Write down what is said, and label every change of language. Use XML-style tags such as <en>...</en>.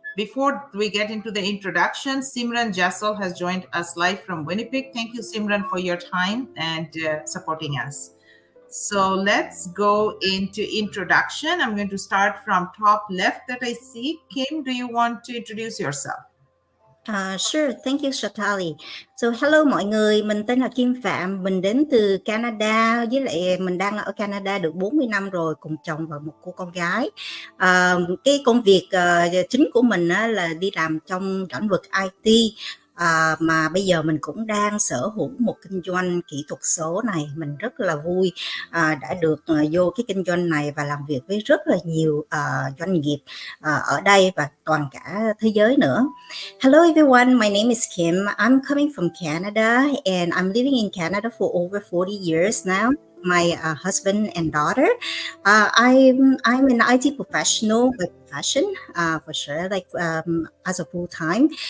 <en>Before we get into the introduction, Simran Jassal has joined us live from Winnipeg. Thank you, Simran, for your time and supporting us. So let's go into introduction. I'm going to start from top left that I see. Kim, do you want to introduce yourself? Sure, thank you, Shatali.</en> <vi>So hello mọi người, mình tên là Kim Phạm, mình đến từ Canada, với lại mình đang ở Canada được 40 năm rồi, cùng chồng và một cô con gái. Cái công việc chính của mình là đi làm trong lĩnh vực IT. Mà bây giờ mình cũng đang sở hữu một kinh doanh kỹ thuật số này. Mình rất là vui đã được vô cái kinh doanh này và làm việc với rất là nhiều doanh nghiệp ở đây và toàn cả thế giới nữa.</vi> <en>Hello everyone, my name is Kim. I'm coming from Canada and I'm living in Canada for over 40 years now. My husband and daughter. I'm an IT professional by profession, for sure, like as a full time.</en>